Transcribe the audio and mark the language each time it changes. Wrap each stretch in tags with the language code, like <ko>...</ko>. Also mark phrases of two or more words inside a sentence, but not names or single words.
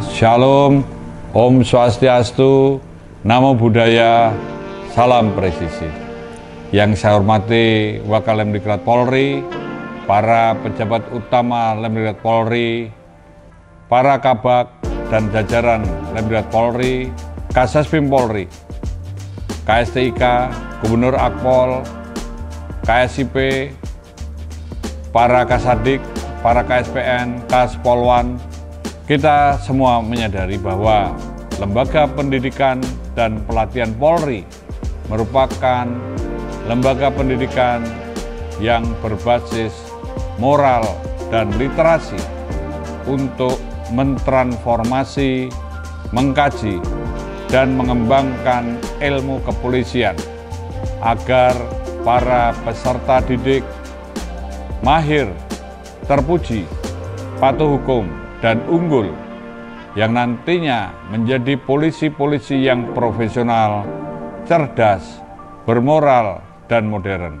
<id>Shalom,</id> <ban>Om Swastiastu,</ban> <pi>Namo Buddhaya,</pi> <id>salam presisi. Yang saya hormati Wakil Lemdiklat Polri, para pejabat utama Lemdiklat Polri, para kabak dan jajaran Lemdiklat Polri, Kasasbim Polri, KSTIK, Gubernur Akpol, KSIP, para Kasadik, para KSPN, Kaspolwan, kita semua menyadari bahwa lembaga pendidikan dan pelatihan Polri merupakan lembaga pendidikan yang berbasis moral dan literasi untuk mentransformasi, mengkaji, dan mengembangkan ilmu kepolisian agar para peserta didik mahir, terpuji, patuh hukum, dan unggul yang nantinya menjadi polisi-polisi yang profesional, cerdas, bermoral, dan modern.</id>